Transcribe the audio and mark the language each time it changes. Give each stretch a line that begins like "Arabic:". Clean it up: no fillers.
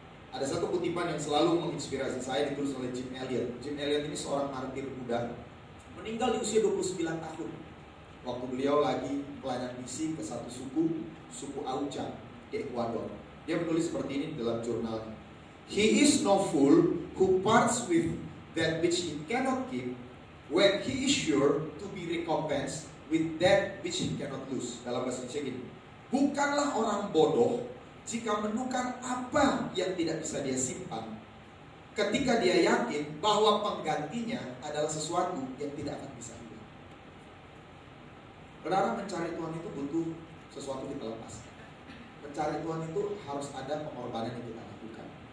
Indonesian: Ada satu kutipan yang selalu menginspirasi saya, ditulis oleh Jim Elliot. Jim Elliot ini seorang martir muda, meninggal di usia 29 tahun. Waktu beliau lagi pelayanan misi ke satu suku Auca di Ekuador. Dia menulis seperti ini dalam jurnalnya.
English: He is no fool who parts with that which he cannot keep when he is sure to be recompensed with that which he cannot lose.
Indonesian: Dalam bahasa Indonesia gini, bukanlah orang bodoh jika menukar apa yang tidak bisa dia simpan, ketika dia yakin bahwa penggantinya adalah sesuatu yang tidak akan bisa hilang. Saudara, mencari Tuhan itu butuh sesuatu kita lepaskan. Mencari Tuhan itu harus ada pengorbanan yang kita lakukan.